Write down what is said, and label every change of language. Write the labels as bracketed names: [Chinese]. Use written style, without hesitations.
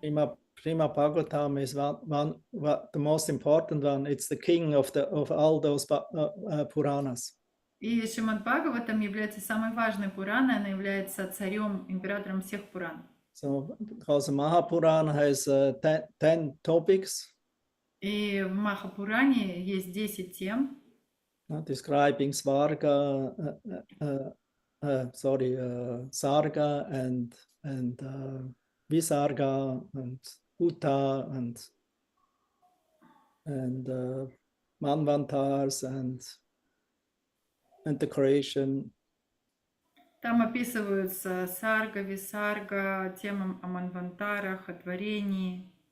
[English] Srimad Bhagavatam is the most important one. It's the king of all those Puranas. [Russian] И Шримад Бхагаватам является самой важной Пураной, она является царем, императором всех Пуран. [English] So, because Mahapurana has 10 topics. [Russian] И в Махапуране есть 10 тем, [English] describing Svarga, Sarga and Visarga and Uta and Manvantars and the creation. [Russian] Там описываются сарга, висарга, тема о манвантарах, о творении,